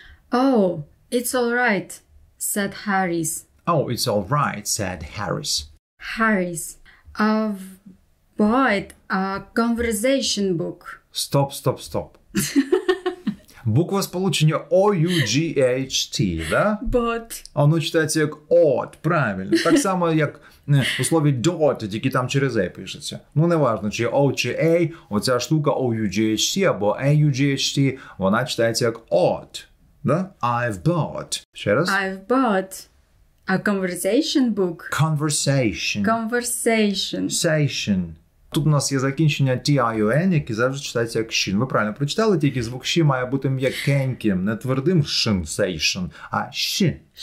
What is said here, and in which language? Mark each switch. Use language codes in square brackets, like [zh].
[en] Oh, it's all right, said Harris. Oh, it's all right, said Harris. Harris. I've bought a conversation book. [uk] Стоп. Буква сполучення O-U-G-H-T, да? [en] But. [uk] Воно читається як от, правильно. Так само, як у слові dot, тільки там через A пишеться. Ну, не важно, чи O, чи A, оця штука O-U-G-H-T або A-U-G-H-T, вона читається як от. Да? [en] I've bought. [uk] Ще раз. [en] I've bought a conversation book. Conversation. Conversation. [uk] Тут у нас є закінчення T-I-O-N, яке завжди читається як «щін». Ви правильно прочитали, тільки звук «щі» має бути м'якеньким, не твердим «шин-сейшн», а «щі».